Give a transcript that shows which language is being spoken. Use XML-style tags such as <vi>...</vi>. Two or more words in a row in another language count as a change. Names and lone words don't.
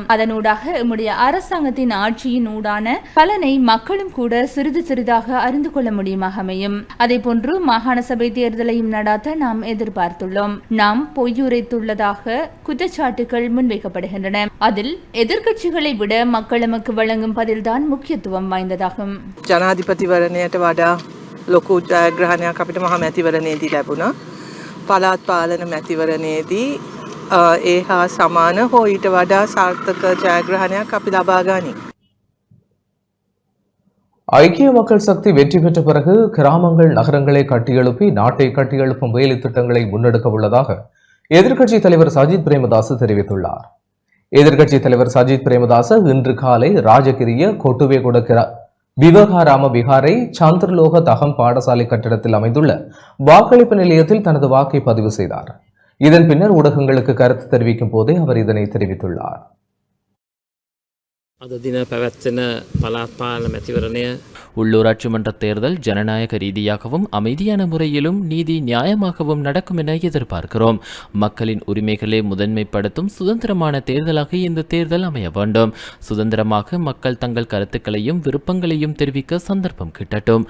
<ta>அதனூடாக நம்முடைய அரசாங்கத்தின் ஆட்சியின் ஊடான பலனை மக்களும் கூட சிறிது சிறிதாக அறிந்து கொள்ள முடியுமாக அமையும். அதே போன்று மாகாண சபை தேர்தலையும் நடாத்த நாம் எதிர்பார்த்துள்ளோம். நாம் பொய்யுரைத்துள்ளதாக குற்றச்சாட்டுகள் முன்வைக்கப்படுகின்றன. அதில் எதிர்க்கட்சிகளை விட மக்கள் நமக்கு வழங்கும் பதில்தான் முக்கியத்துவம் வாய்ந்ததாகும்.</ta> <si>ජනාධිපතිවරණයට වඩා ලොකු ජයග්‍රහණයක් අපිට මහා මැතිවරණයේදී ලැබුණා. පළාත් පාලන මැතිවරණයේදී ඒ හා සමාන හෝ ඊට වඩා සාර්ථක ජයග්‍රහණයක් අපි ලබා ගනිමු.</si> <ta>ஐக்கிய மக்கள் சக்தி வெற்றி பெற்ற பிறகு கிராமங்கள் நகரங்களை கட்டியெழுப்பி நாட்டை கட்டியெழுப்பும் வேலை திட்டங்களை முன்னெடுக்க உள்ளதாக எதிர்க்கட்சித் தலைவர் சஜித் பிரேமதாச தெரிவித்துள்ளார். எதிர்க்கட்சித் தலைவர் சஜித் பிரேமதாச இன்று காலை ராஜகிரிய கொட்டுவேகுட விவகாராம விகாரை சந்திரலோக தகம் பாடசாலை கட்டிடத்தில் அமைந்துள்ள வாக்களிப்பு நிலையத்தில் தனது வாக்கை பதிவு செய்தார். இதன் பின்னர் ஊடகங்களுக்கு கருத்து தெரிவிக்கும் போதே அவர் இதனை தெரிவித்துள்ளார்.</ta> <si>අද දින පැවැත්වෙන පළාත් පාලන මැතිවරණය</si> <ta>உள்ளூராட்சி மன்ற தேர்தல் ஜனநாயக ரீதியாகவும் அமைதியான முறையிலும் நீதி நியாயமாகவும் நடக்கும் என எதிர்பார்க்கிறோம். மக்களின் உரிமைகளை முதன்மைப்படுத்தும் சுதந்திரமான தேர்தலாக இந்த தேர்தல் அமைய வேண்டும். சுதந்திரமாக மக்கள் தங்கள் கருத்துக்களையும் விருப்பங்களையும் தெரிவிக்க சந்தர்ப்பம் கிட்டட்டும்.</ta>